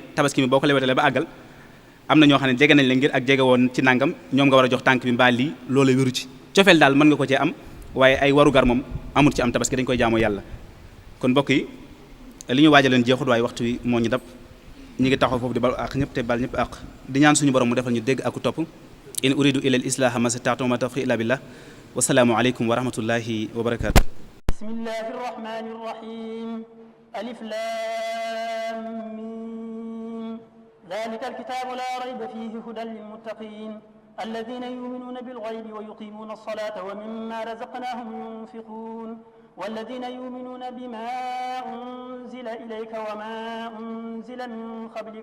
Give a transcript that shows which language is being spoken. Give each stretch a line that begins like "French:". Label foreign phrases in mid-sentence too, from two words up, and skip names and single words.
Wolof: tabaski mi boo ko lewetalee ba àggal am na ñoo xam ne jege nañ la ngir ak jege woon ci nangam ñoom nga war a jox tànk bi mbaa lii loolu wéru ci cofeel daal mën nga ko cee am waaye ay waru gar moom amul ci am tabaski dañ koy jaamoo yàlla kon mbokk yi li ñu waajaleen jeexut waaye waxtu wi moo ñu dab ñi ngi taxaw foofu di bal ak ñëpp te bal ñëpp ak di ñaan suñu borom mu defal ñu dégg ak topp
Arabic: إن أريد إلا الإصلاح ما استطعت ما توفيقي إلا بالله والسلام عليكم ورحمة الله وبركاته بسم الله الرحمن الرحيم الم ذلك الكتاب لا ريب فيه هدى للمتقين الذين يؤمنون بالغيب ويقيمون الصلاة ومما رزقناهم ينفقون والذين يؤمنون بما أنزل إليك وما أنزل من قبلك